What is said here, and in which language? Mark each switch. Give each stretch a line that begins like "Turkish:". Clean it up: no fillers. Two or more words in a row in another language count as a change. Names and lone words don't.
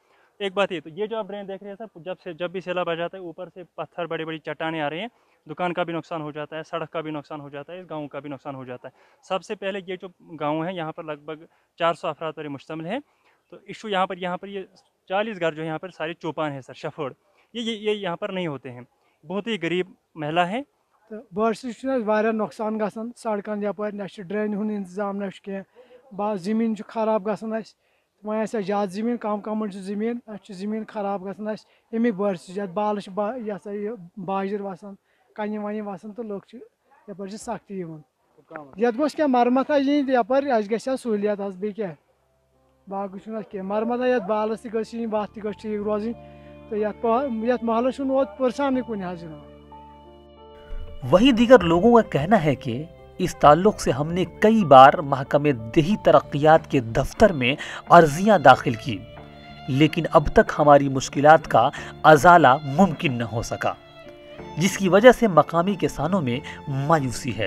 Hindi: एक बात ये, तो ये जो आप ड्रेन देख रहे हैं सर, जब भी सैलाब आ जाता है ऊपर से पत्थर बड़ी बड़ी चट्टानें आ रही हैं, दुकान का भी नुकसान हो जाता है, सड़क का भी नुकसान हो जाता है, इस गाँव का भी नुकसान हो जाता है। सबसे पहले ये जो गाँव है यहाँ पर लगभग 400 अफराद पर मुश्तमिल है। तो इशू यहाँ पर ये 40 घर जो यहाँ पर सारे चौपान है सर, शफोड़, ये यहाँ पर नहीं होते हैं। बहुत ही गरीब महिला है।
Kashmiri: तो बारिश वारिया नुकसान गसान, सड़कन यपर न ड्रेन हुन इंतजाम न कह, जमीन खराब गसान, वह ज्यादा जमीन कम कम जमीन, जमीन खराब गसान अमिक बारिश बाल यह बाजर वसान, कन वन वसान, तो लोग यपर सख्ती ये गोस क्या मरमत यपर ग सहूलियत बे क्या बाकी कह मरमत ये बालस ती वत ती ठीक रोज, तो ये महलस पुरसान कुन।
Hindi: वहीं दीगर लोगों का कहना है कि इस ताल्लुक से हमने कई बार महकमे देही तरक्कियात के दफ्तर में अर्जियां दाखिल की, लेकिन अब तक हमारी मुश्किलात का अजाला मुमकिन न हो सका, जिसकी वजह से मकामी किसानों में मायूसी है।